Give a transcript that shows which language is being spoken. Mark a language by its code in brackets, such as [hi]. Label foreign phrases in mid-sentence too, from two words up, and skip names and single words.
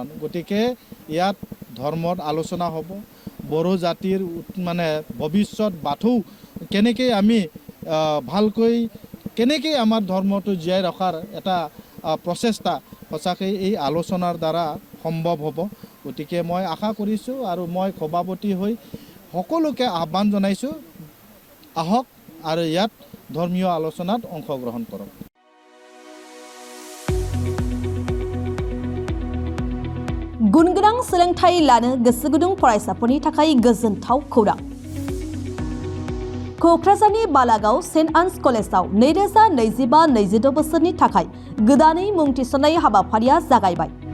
[as] গতিকে ইয়াত ধৰ্মৰ আলোচনা হ'ব, বড়ো জাতিৰ মানে ভৱিষ্যত বাথৌ কেনেকৈ আমি ভালকৈ কেনেকৈ আমাৰ ধৰ্মটো জীয়াই ৰখাৰ এটা প্ৰচেষ্টা সঁচাকৈ এই আলোচনাৰ দ্বাৰা সম্ভৱ হ'ব। গতিকে মই আশা কৰিছোঁ আৰু মই সভাপতি হৈ সকলোকে আহ্বান জনাইছোঁ, আহক আৰু ইয়াত ধৰ্মীয় আলোচনাত অংশগ্ৰহণ কৰক। [brx] गुनगोनां सोलोंथाइ लानो गोसो गुदुं फरायसाफोरनि थाखाय गोजोनथाव खौरां। क'क्राझारनि बालागाव सेन्ट आन्स कलेजाव 2025-26 बोसोरनि थाखाय गोदानै मुं थिसननाय हाबाफारिया जागायबाय।